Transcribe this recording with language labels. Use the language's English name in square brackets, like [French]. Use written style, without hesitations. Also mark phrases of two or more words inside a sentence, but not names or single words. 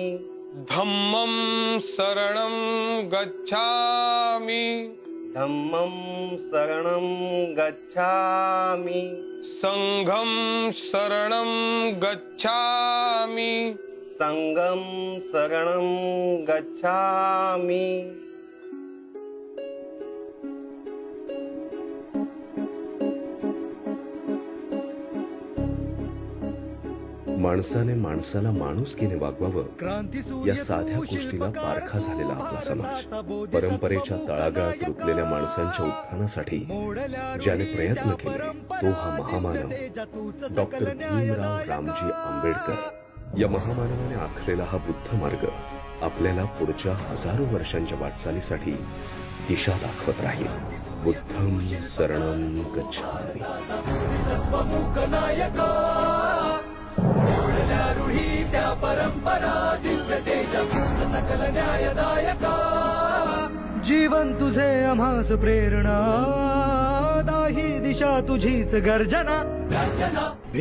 [Pali] धम्मं शरणं गच्छामि धम्मं शरणं गच्छामि संघं शरणं गच्छामि संगम शरणं गच्छामि. [Marathi] माणसाने माणसाला माणुसकीने वागवावं या साध्या गोष्टीला पारखा झालेला आपला समाज. परंपरेच्या तळागाळात रुतलेल्या माणसांच्या उत्थानासाठी ज्याने प्रयत्न केले तो हा महामानव डॉक्टर भीमराव रामजी आंबेडकर. या महामानवाने आखलेला हा बुद्ध मार्ग आपल्याला पुढच्या हजारो वर्षांच्या वाटचालीसाठी दिशा दाखवत राहील. [Pali] बुद्धं शरणं गच्छामि. [Marathi] त्या परंपरा दिव्य तेज सकल न्यायदायका. जीवन तुझे आम्हास प्रेरणा, दाही दिशा तुझीच गर्जना.